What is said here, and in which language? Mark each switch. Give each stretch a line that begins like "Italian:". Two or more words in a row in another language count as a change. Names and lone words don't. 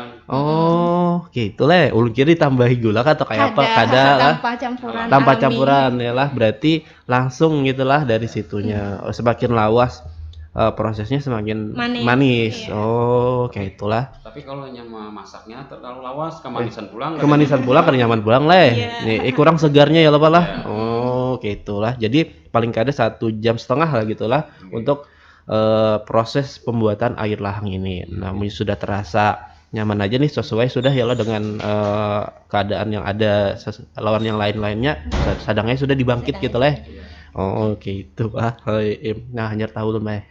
Banjar: Oh, gitu lah. Ulun kira ditambahi gula atau kayak apa? Kada lah. Tanpa campuran. Tanpa alami. campuran ya lah. Berarti langsung gitulah dari situnya. Semakin lawas prosesnya semakin manis. Iya. Oh, kayak itulah. Tapi kalau yang masaknya terlalu lawas, kemanisan pulang. Kemanisan pulang kan nyaman pulang leh. Iya. Nih, kurang segarnya ya lah Pak lah. Iya. Oh, kayak itulah. Jadi paling kada 1,5 jam lah gitulah untuk proses pembuatan air lahang ini. Nah, sudah terasa nyaman aja nih, sesuai sudah ya lah dengan keadaan yang ada lawan yang lain-lainnya. Sadangnya sudah dibangkit gitu lah. Oh, gitu Pak. Nah, hanya tahu loh Mbak.